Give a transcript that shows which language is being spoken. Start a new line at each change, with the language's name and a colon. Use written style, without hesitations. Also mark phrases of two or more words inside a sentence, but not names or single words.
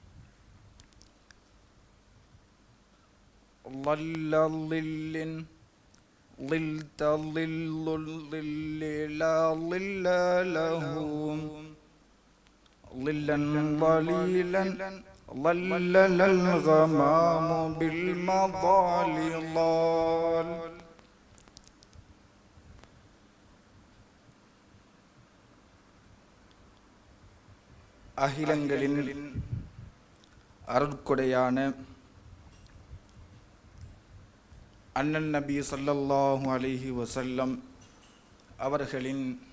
Arabic: ظل ظل ظلت ظل الظل لا ظل له ظلا ظليلا ظلل الغمام بالمظالل.
Tamil: அகிலங்களின் அருட்கொடையான அண்ணன் நபி
Arabic: صلى الله عليه وسلم
Tamil: அவர்களின்